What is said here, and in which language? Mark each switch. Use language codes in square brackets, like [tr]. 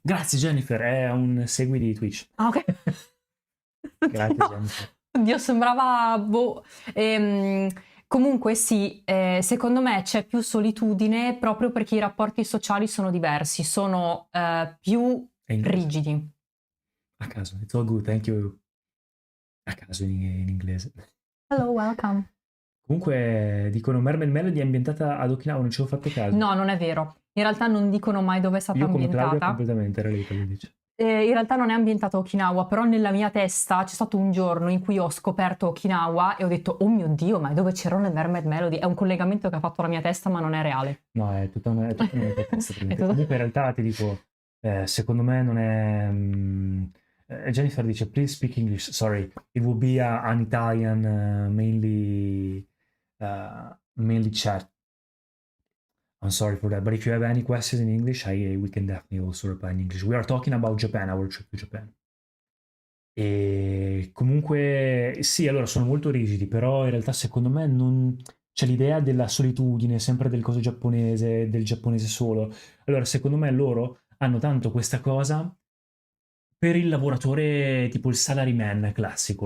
[it] Grazie Jennifer, è un segui di Twitch. Ah, ok. Grazie Oddio, Jennifer. oddio, sembrava... boh. Comunque sì, secondo me c'è più solitudine proprio perché i rapporti sociali sono diversi, sono più È inglese? rigidi. A caso, [en] it's all good, thank you. [it] A caso in inglese. [en] Hello, welcome. [it] Comunque dicono Mermaid Melody è ambientata ad Okinawa, non ci avevo fatto caso. No, non è vero. In realtà non dicono mai dove è stata Io come Claudia ambientata. completamente relatable dice. In realtà non è ambientata a Okinawa, però nella mia testa c'è stato un giorno in cui ho scoperto Okinawa e ho detto: oh mio Dio, ma è dove c'erano le Mermaid Melody? È un collegamento che ha fatto la mia testa, ma non è reale. No, è tutta una mia testa. È tutto- Comunque in realtà ti dico, secondo me non è... [en] Jennifer dice, please speak English, sorry, it will be an Italian mainly chat. I'm sorry for that, but if you have any questions in English, we can definitely also reply in English. We are talking about Japan, our trip to Japan. [it] E comunque sì, allora sono molto rigidi, però in realtà secondo me non c'è l'idea della solitudine, sempre del coso giapponese, del giapponese solo. Allora, secondo me loro hanno tanto questa cosa per il lavoratore, tipo il salaryman classico.